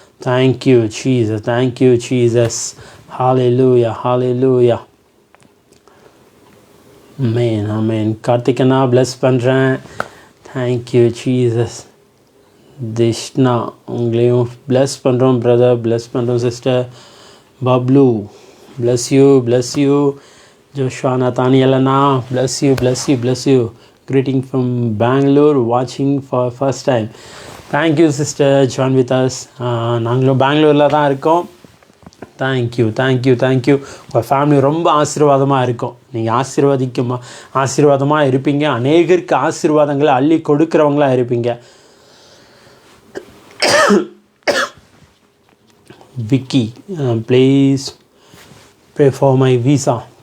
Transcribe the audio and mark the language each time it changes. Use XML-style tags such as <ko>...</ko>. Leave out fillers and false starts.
<en>Thank you Jesus, thank you Jesus. Hallelujah, hallelujah.</en> <ta>ஆமென், ஆமென். கார்த்திகனா plus பண்ணுறேன். Thank you Jesus. திஷ்ணா உங்களையும் plus பண்ணுறோம் பிரதர், ப்ளஸ் பண்ணுறோம் sister.</ta> <en>Bablu bless you, bless you. Joshua Nathanielana, bless you, bless you, bless you. Greeting from Bangalore, watching for first time. Thank you sister, join with us.</en> <ta>நாங்களும் பெங்களூரில் தான் இருக்கோம். Thank you, thank you, thank you. உங்கள் family ரொம்ப ஆசீர்வாதமாக இருக்கும். நீங்கள் ஆசீர்வாதமாக இருப்பீங்க. அநேகருக்கு ஆசீர்வாதங்களை அள்ளி கொடுக்குறவங்களாக இருப்பீங்க.</ta> <en>Vicky, please pray for my visa.</en>